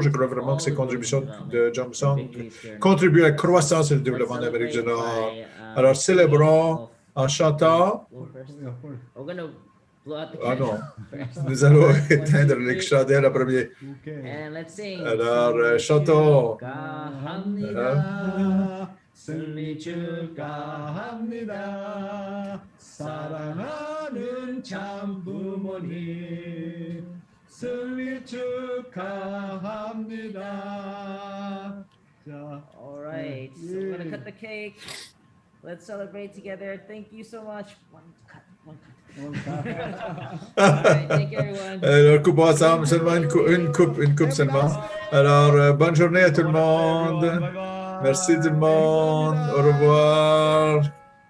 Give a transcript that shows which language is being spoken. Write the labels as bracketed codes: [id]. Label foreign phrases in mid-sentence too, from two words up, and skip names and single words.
[fr] Je crois vraiment que ces contributions de Johnson contribuent à la croissance et au développement d'Amérique du Nord. Alors célébrons en chantant. Ah non, nous allons éteindre les chandelles en premier. Alors, chantons. [ko] 승리 축하합니다. 사랑하는 참 부모님. 승리 축하합니다. [en] All right, so we're gonna cut the cake. Let's celebrate together. Thank you so much. One cut. All right, thank you everyone. [fr] Alors, coupe ensemble, seulement une coupe seulement. Alors, bonne journée à tout le monde. Merci tout le monde. Au revoir.